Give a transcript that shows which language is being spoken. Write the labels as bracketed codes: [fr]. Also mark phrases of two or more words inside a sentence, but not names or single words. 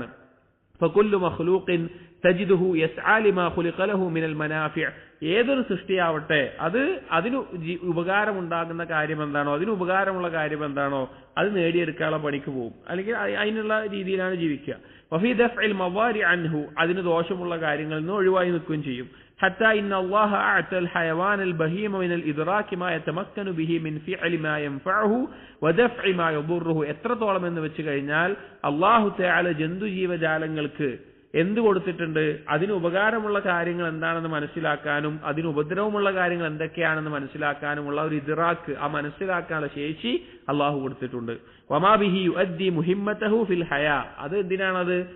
[ar] فكل مخلوق تجده يسعى لما خلق له من المنافع, [ml] ഏതൊരു സൃഷ്ടിയാവട്ടെ അതിന് ഉപകാരമുണ്ടാകുന്ന കാര്യം എന്താണോ, അതിന് ഉപകാരമുള്ള കാര്യം എന്താണോ അത് നേടിയെടുക്കാനുള്ള പണിക്ക് പോകും, അല്ലെങ്കിൽ അതിനുള്ള രീതിയിലാണ് ജീവിക്കുക. [ar] وفي دفع المضار عنه, [ml] അതിന് ദോഷമുള്ള കാര്യങ്ങളിൽ നിന്ന് ഒഴിവായി നിൽക്കുകയും ചെയ്യും. [ar] حتى إن الله أعطى الحيوان البهيم من الإدراك ما يتمكن به من فعل ما ينفعه ودفع ما يضره. [ml] എത്രത്തോളം എന്ന് വെച്ച് കഴിഞ്ഞാൽ അല്ലാഹു തആല ജന്തു ജീവജാലങ്ങൾക്ക് എന്ത് കൊടുത്തിട്ടുണ്ട്? അതിന് ഉപകാരമുള്ള കാര്യങ്ങൾ എന്താണെന്ന് മനസ്സിലാക്കാനും അതിന് ഉപദ്രവമുള്ള കാര്യങ്ങൾ എന്തൊക്കെയാണെന്ന് മനസ്സിലാക്കാനുമുള്ള ഒരു ഇദ്റാക്ക്, ആ മനസ്സിലാക്കാനുള്ള ശേഷി അള്ളാഹു കൊടുത്തിട്ടുണ്ട്. [ar] وما به يؤدي مهمته في الحياة, [ml] അത് എന്തിനാണത്?